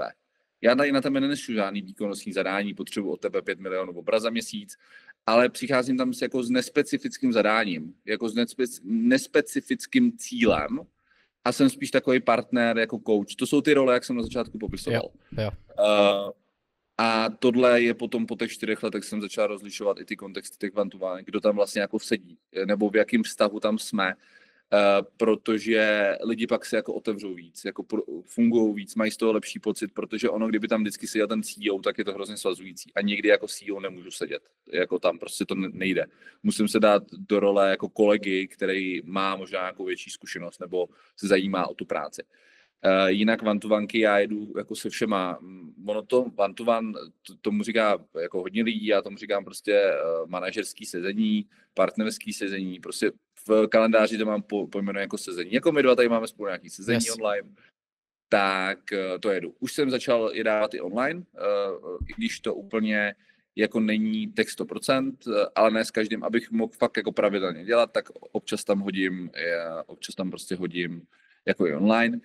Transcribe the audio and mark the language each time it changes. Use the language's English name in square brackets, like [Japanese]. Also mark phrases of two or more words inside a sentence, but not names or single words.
[Czech] Já tady na tebe nenesu žádný výkonnostní zadání, potřebuji od tebe 5 milionů obrat za měsíc, ale přicházím tam jako s nespecifickým zadáním, jako s nespecifickým cílem a jsem spíš takový partner jako coach. To jsou ty role, jak jsem na začátku popisoval. Jo. A tohle je potom po těch 4 letech jsem začal rozlišovat i ty kontexty těch [English] one-to-one, [Czech] kdo tam vlastně jako sedí, nebo v jakém vztahu tam jsme, protože lidi pak se jako otevřou víc, jako fungují víc, mají z toho lepší pocit, protože ono, kdyby tam vždycky seděl ten CEO, tak je to hrozně svazující a nikdy jako CEO nemůžu sedět, jako tam prostě to nejde. Musím se dát do role jako kolegy, který má možná nějakou větší zkušenost nebo se zajímá o tu práci. Jinak [English] one-to-one [Czech] já jedu jako se všema. Ono to [English] one-to-one, [Czech] tomu říká jako hodně lidí, já tomu říkám prostě manažerský sezení, partnerský sezení, prostě v kalendáři to mám pojmenuje jako sezení. Jako my dva tady máme spolu nějaký sezení online, tak to jedu. Už jsem začal je dávat i online, i když to úplně jako není tak 100%, ale ne s každým, abych mohl fakt jako pravidelně dělat, tak občas tam prostě hodím jako i online.